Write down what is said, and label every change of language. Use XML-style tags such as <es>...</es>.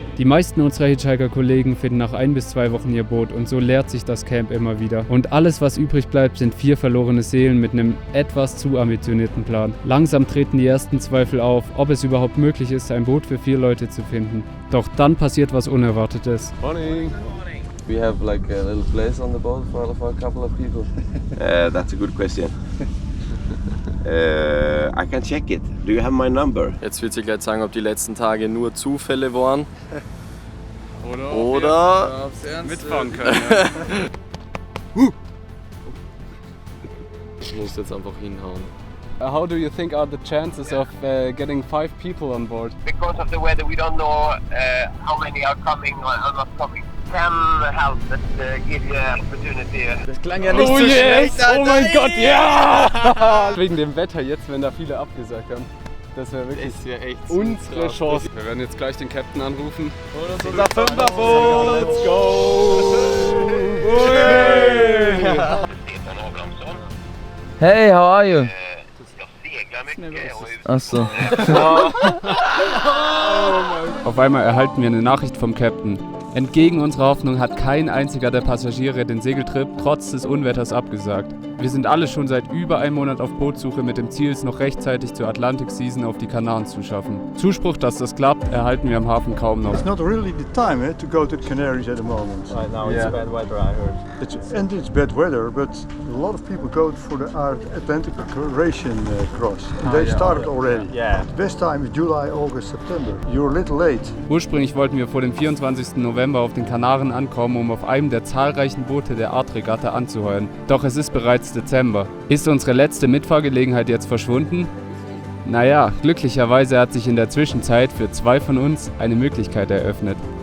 <de>Die meisten unserer Hitchhiker-Kollegen finden nach 1 bis 2 Wochen ihr Boot und so leert sich das Camp immer wieder. Und alles, was übrig bleibt, sind 4 verlorene Seelen mit einem etwas zu ambitionierten Plan. Langsam treten die ersten Zweifel auf, ob es überhaupt möglich ist, ein Boot für 4 Leute zu finden. Doch dann passiert was Unerwartetes.</de> <en>Morning! We have like a little place on the boat for a couple of people. That's a good question. I can check it. Do you have my number?</en> <de>Jetzt wird sie gleich sagen, ob die letzten Tage nur Zufälle waren. Oder mitfahren können. Ja. Ich muss jetzt einfach hinhauen.</de> <en>How do you think are the chances of getting 5 people on board? Because of the weather, we don't know how many are coming or are not coming. Can help but give you an opportunity.</en> <de>Das klang ja nicht so schlecht, Alter. Oh mein Gott, ja! Wegen dem Wetter jetzt, wenn da viele abgesagt haben. Das wäre wirklich echt unsere Chance. Wir werden jetzt gleich den Captain anrufen. Unser Fünferboot!</de> <en>Let's go! Hey, how are you?</en> <de>Achso. Auf einmal erhalten wir eine Nachricht vom Captain. Entgegen unserer Hoffnung hat kein einziger der Passagiere den Segeltrip trotz des Unwetters abgesagt. Wir sind alle schon seit über einem Monat auf Bootsuche mit dem Ziel, es noch rechtzeitig zur Atlantic Season auf die Kanaren zu schaffen. Zuspruch, dass das klappt, erhalten wir am Hafen kaum noch.</de> <en>It's not really the time to go to the Canaries at the moment. Right now it's bad weather, I heard. It's bad weather, but a lot of people go for the Atlantic Ocean cross. And they started already. Yeah. The best time is July, August, September. You're a little late.</en> <de>Ursprünglich wollten wir vor dem 24. November auf den Kanaren ankommen, um auf einem der zahlreichen Boote der Art-Regatta anzuheuern. Doch es ist bereits Dezember. Ist unsere letzte Mitfahrgelegenheit jetzt verschwunden? Naja, glücklicherweise hat sich in der Zwischenzeit für 2 von uns eine Möglichkeit eröffnet.</de>